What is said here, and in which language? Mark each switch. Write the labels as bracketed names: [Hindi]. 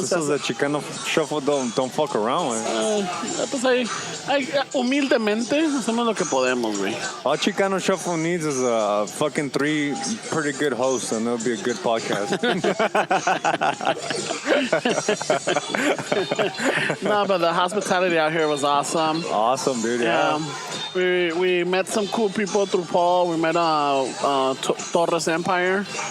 [English] This is a Chicano shuffle, don't fuck around, güey. [Spanish] Pues ahí, humildemente hacemos lo que podemos, güey. [English] All Chicano shuffle needs is a fucking 3 pretty good hosts, and it'll be a good podcast. No, but the hospitality out here was awesome. Awesome, dude, yeah. We met some cool people through Paul. We met Torres Empire.